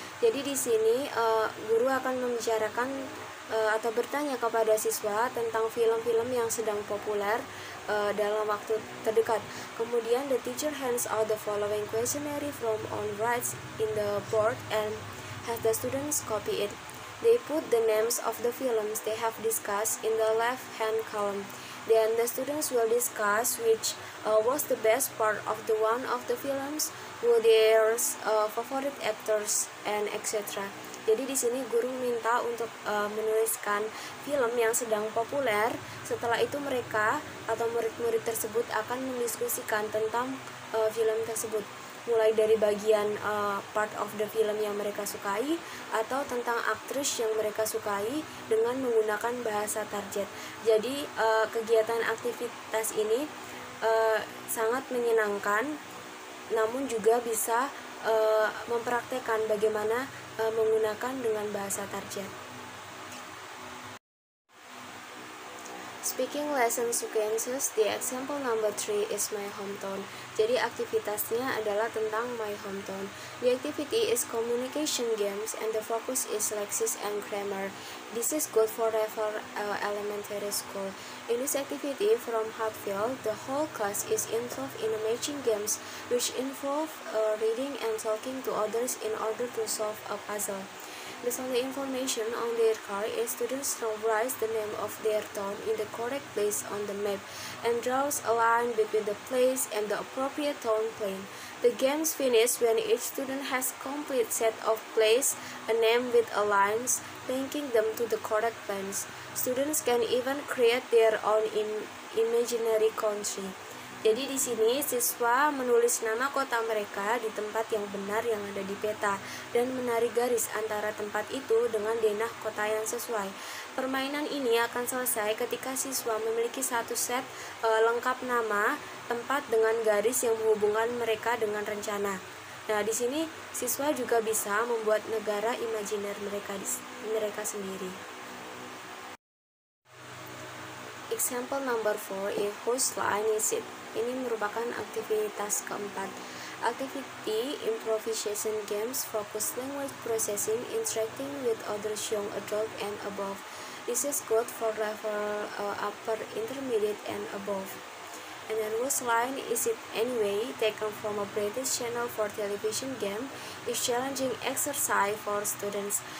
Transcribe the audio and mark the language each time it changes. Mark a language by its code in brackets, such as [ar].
[id] Jadi di sini guru akan membicarakan atau bertanya kepada siswa tentang film-film yang sedang populer dalam waktu terdekat. Kemudian [en] the teacher hands out the following questionnaire from on writes in the board and has the students copy it. They put the names of the films they have discussed in the left-hand column. Then the students will discuss which was the best part of the one of the films, who their favorite actors, and etc. [id] Jadi di sini guru minta untuk menuliskan film yang sedang populer. Setelah itu mereka atau murid-murid tersebut akan mendiskusikan tentang film tersebut, mulai dari bagian [en] part of the film [id] yang mereka sukai atau tentang aktris yang mereka sukai dengan menggunakan bahasa target. Jadi kegiatan aktivitas ini sangat menyenangkan, namun juga bisa mempraktekkan bagaimana menggunakan dengan bahasa target. [en] Speaking lesson sequences, the example number 3 is my hometown. [id] Jadi aktivitasnya adalah tentang my hometown. [en] The activity is communication games and the focus is lexics and grammar. This is good for level elementary school. In this activity from Hatfield, the whole class is involved in matching games which involve reading and talking to others in order to solve a puzzle. Based on the information on their card, students write the name of their town in the correct place on the map and draws a line between the place and the appropriate town plane. The games finish when each student has complete set of place, a name with a lines linking them to the correct planes. Students can even create their own imaginary country. [id] Jadi di sini siswa menulis nama kota mereka di tempat yang benar yang ada di peta dan menarik garis antara tempat itu dengan denah kota yang sesuai. Permainan ini akan selesai ketika siswa memiliki satu set lengkap nama tempat dengan garis yang menghubungkan mereka dengan rencana. Nah, di sini siswa juga bisa membuat negara imajiner mereka sendiri. [en] Example number 4 is whose line is it? [id] Ini merupakan aktivitas keempat. [en] Activity improvisation games focus language processing, interacting with others young adult and above. This is good for level upper intermediate and above. And then whose line is it anyway, taken from a British channel for television game, is challenging exercise for students.